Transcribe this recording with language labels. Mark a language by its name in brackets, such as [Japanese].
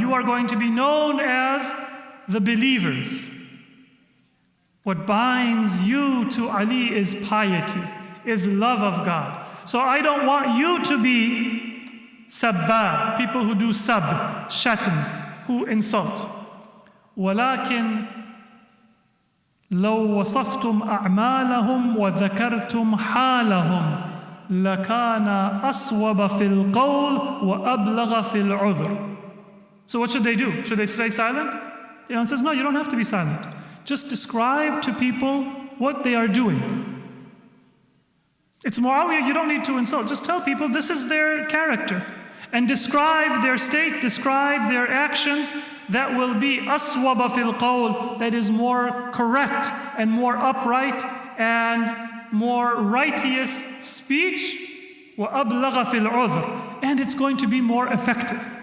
[English] You are going to be known as the believers. What binds you to Ali is piety, is love of God. So I don't want you to be sabbab, people who do sab, shatm, who insult. [Arabic] ولكن لو وصفتم أعمالهم وذكرتم حالهم لكان أصوب في القول وأبلغ في العذر. [English] So what should they do? Should they stay silent? The Imam says, no, you don't have to be silent. Just describe to people what they are doing. It's Muawiyah, you don't need to insult. Just tell people this is their character. And describe their state, describe their actions that will be [Arabic] aswaba fil qawl, [English] that is more correct and more upright and more righteous speech, [Arabic] wa ablagha fil udhr, [English] and it's going to be more effective.